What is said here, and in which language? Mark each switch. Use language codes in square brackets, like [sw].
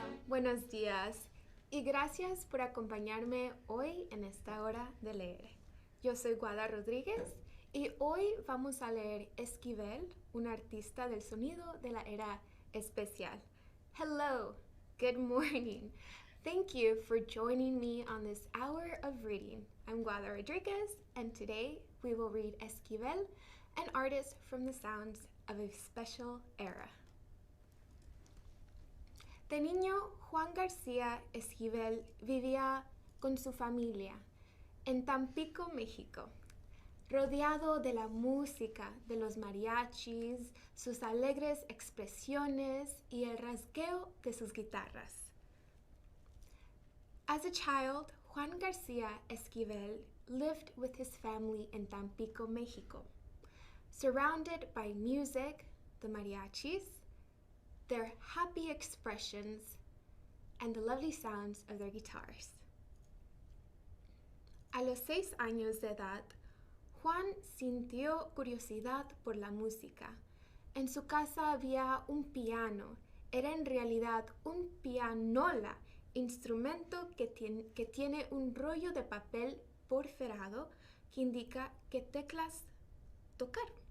[es] Buenos días y gracias por acompañarme hoy en esta hora de leer. Yo soy Guada Rodríguez y hoy vamos a leer Esquivel, un artista del sonido de la era especial. [en] Hello, good morning. Thank you for joining me on this hour of reading. I'm Guada Rodriguez and today we will read Esquivel, an artist from the sounds of a special era. [es] De niño, Juan García Esquivel vivía con su familia en Tampico, México, rodeado de la música de los mariachis, sus alegres expresiones y el rasgueo de sus guitarras. [en] As a child, Juan García Esquivel lived with his family in Tampico, Mexico, surrounded by music, the mariachis, their happy expressions, and the lovely sounds of their guitars. [es] A los 6 años de edad, Juan sintió curiosidad por la música. En su casa había un piano. Era en realidad un pianola, instrumento que tiene un rollo de papel porferado que indica qué teclas tocar.